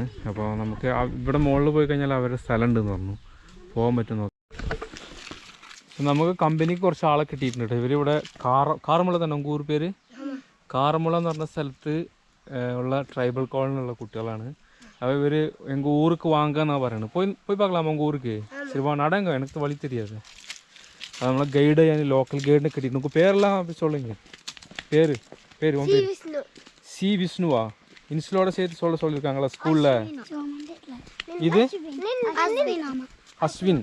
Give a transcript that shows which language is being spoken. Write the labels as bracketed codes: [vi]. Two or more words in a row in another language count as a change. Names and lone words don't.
[ml] അപ്പോൾ നമുക്ക് ഇവിടെ മുകളിൽ പോയി കഴിഞ്ഞാൽ അവരുടെ സ്ഥലം ഉണ്ടെന്ന് പറഞ്ഞു, പോകാൻ പറ്റും നോക്കാം. നമുക്ക് കമ്പനിക്ക് കുറച്ച് ആളെ കിട്ടിയിട്ടുണ്ട്. ഇവരിവിടെ കാറമുള തന്നെ ഉങ്കൂർ പേര് കാറമുള എന്ന് പറഞ്ഞ സ്ഥലത്ത് ഉള്ള ട്രൈബൽ കോളനിയുള്ള കുട്ടികളാണ്. അപ്പോൾ ഇവർ [ta] എங்கள் ஊருக்கு வாங்கன்னு [ml] പറയുന്നത്. പോയി [ta] பார்க்கலாமா உங்கள் ஊருக்கு? சரி வா நடங்க, எனக்கு வழி தெரியாது. அது நம்மள கைடு லோக்கல் கைடுன்னு கட்டிட்டு உங்கள் பேரெல்லாம் சொல்லுங்க. பேர் உன் பேர் சி விஷ்ணுவா? இன்ஸ்லோட சேர்த்து சொல்லியிருக்காங்களா ஸ்கூலில்? இது அஸ்வின்.